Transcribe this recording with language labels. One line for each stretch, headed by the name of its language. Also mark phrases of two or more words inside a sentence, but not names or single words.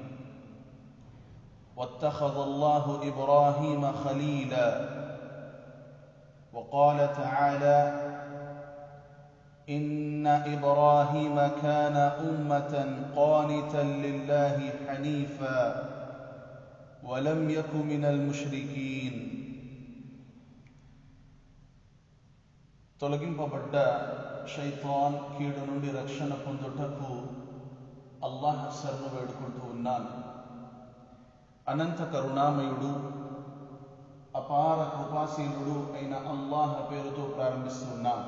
Arabic: واتخذ الله إبراهيم خليلا. وقال تعالى: إن إبراهيم كان أمة قانتا لله حنيفا ولم يك من المشركين.
Telugu: తొలగింపబడ్డ షైతాన్ కీడు నుండి రక్షణ పొందుటకు అల్లాహ్ శరణు వేడుకుంటూ ఉన్నాను. అనంత కరుణామయుడు, అపార కృపాశీలుడు అయిన అల్లాహ్ పేరుతో ప్రారంభిస్తున్నాను.